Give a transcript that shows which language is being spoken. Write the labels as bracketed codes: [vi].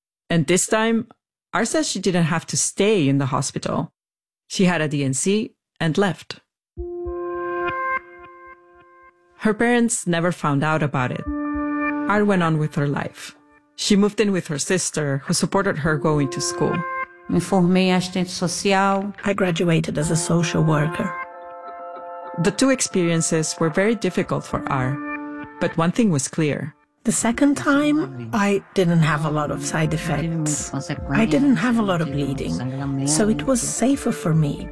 [en] And this time, Ar says she didn't have to stay in the hospital. She had a DNC and left. Her parents never found out about it. Ar went on with her life. She moved in with her sister, who supported her going to school. [pt] Me formei em assistente social. [en] I graduated as a social worker. The two experiences were very difficult for Ar, but one thing was clear. The second time, I didn't have a lot of side effects. I didn't have a lot of bleeding, so it was safer for me.